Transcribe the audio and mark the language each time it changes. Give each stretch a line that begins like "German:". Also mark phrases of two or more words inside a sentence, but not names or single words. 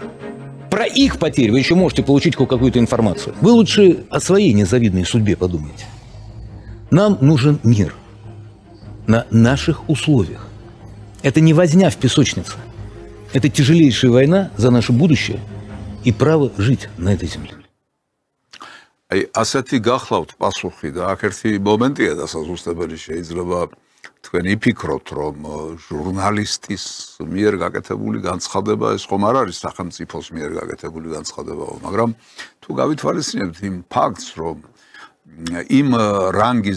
Russian: Про их потери вы еще можете получить хоть какую-то информацию. Вы лучше о своей незавидной судьбе подумайте. Нам нужен мир на наших условиях. Это не возня в песочнице. Это тяжелейшая война за наше будущее и право жить на этой земле.
Georgian: აი ასეთი გახლავთ პასუხი და აქ ერთი მომენტია დასაზუსტებელი შეიძლება თქვენ იფიქროთ რომ ჟურნალისტის მიერ გაკეთებული განცხადება ეს ხომ არ არის სახელმწიფოს მიერ გაკეთებული განცხადებაო მაგრამ თუ გავითვალისწინებთ იმ ფაქტს რომ იმ რანგის